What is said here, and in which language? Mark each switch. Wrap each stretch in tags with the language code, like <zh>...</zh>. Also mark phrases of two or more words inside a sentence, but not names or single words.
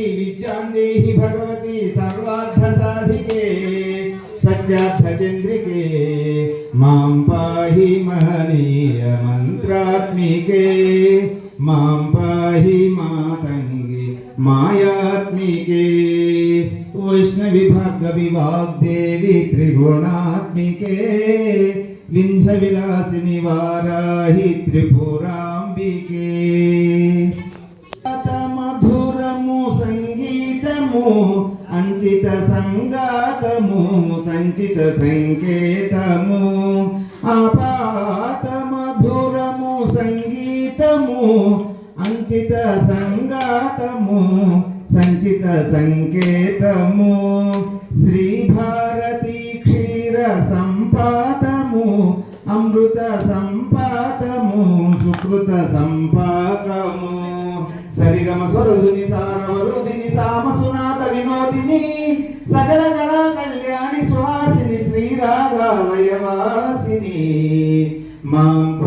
<sa>विद्यान्देहि भगवती सर्वार्थ साधिके सत्यार्थचंद्रिके मां पाहि महनीय मंत्रात्मिके मां पाहि मातंगे मायात्मिके वैष्णवी भार्गवी वाग्देवी त्रिगुणात्मिके विंध्य विलासिनी वाराहि त्रिपुरांबिके</sa> <te>మధురము సంగీతము అంచిత సంగాతము సంచిత సంకేతము ఆపాత మధురము సంగీతము అంచిత సంగాతము సంచిత సంకేతము శ్రీ భారతి క్షీర సంపాతము అమృత సంపాతము సుకృత సంపాకము సరిగమ స్వరధుని సారవరుధిని సామసునాథ వినోదిని సకల కళా కళ్యాణి సుహాసిని శ్రీరాగాలయవాసిని మాం</te>